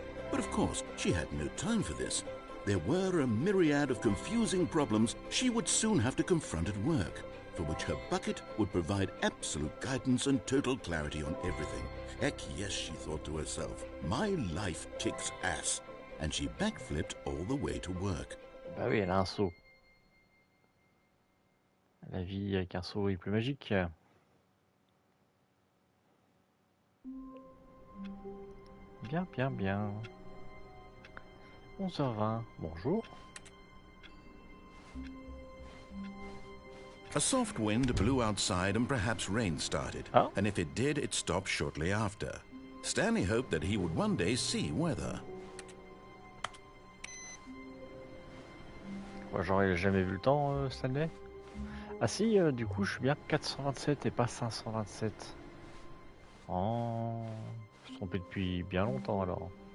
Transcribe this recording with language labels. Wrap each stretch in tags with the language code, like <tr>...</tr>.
<en>But of course, she had no time for this. There were a myriad of confusing problems she would soon have to confront at work, for which her bucket would provide absolute guidance and total clarity on everything. Heck yes, she thought to herself, my life kicks ass. And she backflipped all the way to work.</en> <fr>Bah oui, elle a un seau. La vie avec un seau est plus magique. Bien, bien, bien. 11h20, bonjour.</fr> <en>A soft wind blew outside and perhaps rain started. Oh. And if it did, it stopped shortly after. Stanley hoped that he would one day see weather.</en> <fr>Moi, j'aurais jamais vu le temps, Stanley. Ah si, du coup, je suis bien 427 et pas 527. Oh, je me suis trompé depuis bien longtemps alors.</fr>